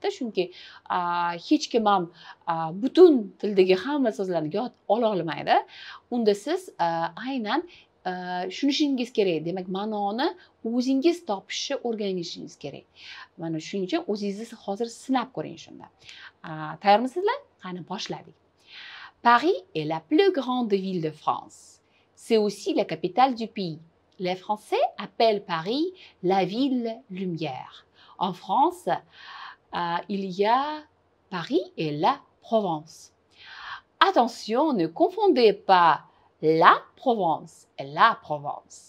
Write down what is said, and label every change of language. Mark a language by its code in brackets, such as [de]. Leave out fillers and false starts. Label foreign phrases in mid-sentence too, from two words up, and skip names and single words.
[uz] Chunki hech kim ham butun tildagi hamma so'zlarni yod ola olmaydi. Unda siz aynan tushunishingiz kerak. Demak, ma'noni o'zingiz topishni o'rganishingiz kerak. Mana shuning uchun o'zingizni hozir sinab ko'ring shunda. Tayyormisizlar? Qani boshladik. [fr] Paris est la plus grande ville de France. C'est aussi la capitale du pays. Les Français appellent Paris la ville lumière. En France, il y a Paris et la Provence. Attention, ne confondez pas la Provence et la Provence.